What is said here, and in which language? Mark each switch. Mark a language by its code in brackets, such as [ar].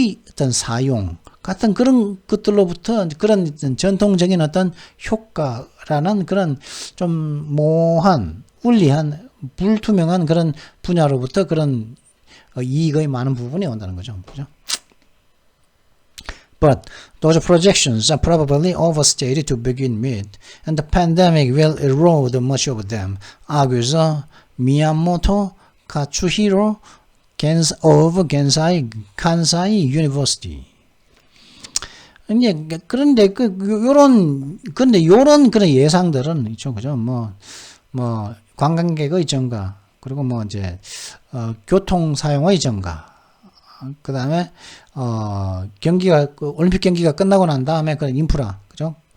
[ko] 어떤 사용 같은 그런 것들로부터 그런 전통적인 어떤 효과라는 그런 좀 모호한, 울리한, 불투명한 그런 분야로부터 그런 이익의 많은 부분이 온다는 거죠. 그죠? [en] But those projections are probably overstated to begin with, and the pandemic will erode much of them, argues Miyamoto [ko] 카츠히로 of 간사이 유니버시티. 이제 그런데 요런 그런 예상들은 있죠, 그죠? 뭐 관광객의 증가, 그리고 뭐 이제 교통 사용의 증가, 그 다음에 경기가 올림픽 경기가 끝나고 난 다음에 그 인프라, 그죠?